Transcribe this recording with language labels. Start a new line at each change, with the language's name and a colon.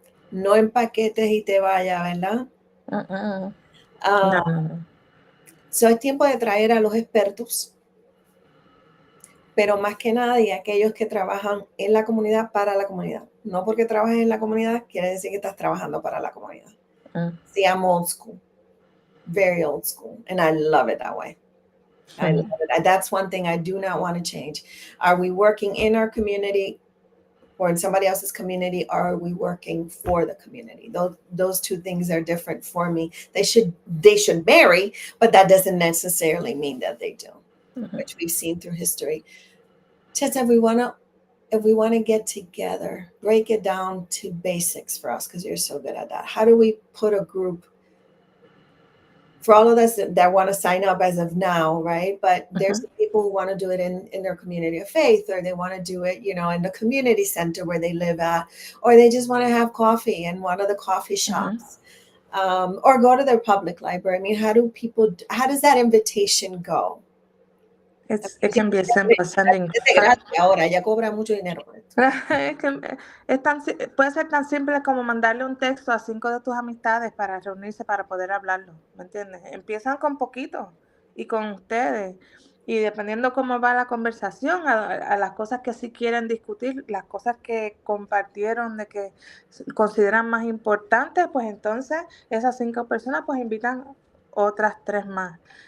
Spanish: No empaquetes y te vaya, ¿verdad? No, Ah, no. So es tiempo de traer a los expertos, pero más que nada y aquellos que trabajan en la comunidad para la comunidad. No porque trabajes en la comunidad quiere decir que estás trabajando para la comunidad.
English: See, I'm old school, very old school, and I love it that way. I love it. That's one thing I do not want to change. Are we working in our community or in somebody else's community, or are we working for the community? Those two things are different for me. They should marry, but that doesn't necessarily mean that they do, which we've seen through history. Just if we want to get together, break it down to basics for us, because you're so good at that. How do we put a group for all of us that want to sign up as of now, right? But there's people who want to do it in their community of faith, or they want to do it, in the community center where they live at, or they just want to have coffee in one of the coffee shops, or go to their public library. I mean, how does that invitation go? It can be as simple as sending.
Spanish: Ahora ya cobra mucho dinero por esto. Puede ser tan simple como mandarle un texto a 5 de tus amistades para reunirse para poder hablarlo, ¿me entiendes? Empiezan con poquito y con ustedes, y dependiendo cómo va la conversación, a las cosas que sí quieren discutir, las cosas que compartieron de que consideran más importantes, pues entonces esas 5 personas pues invitan otras 3 más.